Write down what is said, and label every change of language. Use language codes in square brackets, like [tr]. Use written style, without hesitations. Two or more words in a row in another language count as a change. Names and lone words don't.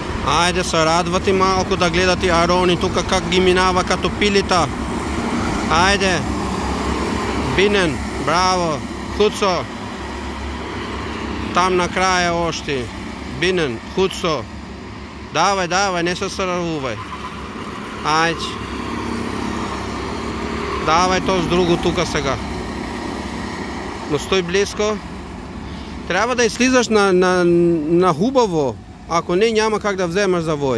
[bg] Айде се радвати малко, да гледате Арони тука как ги минава като пилита. Ajde. Binen, bravo. Huco. Там на края още. Binen, Huco. Давай, давай, не се сървувай. Ajde. Давай то с друго тука сега. Но стой близко. Трябва да излизаш на хубаво. Ако не, няма как да вземаш завой.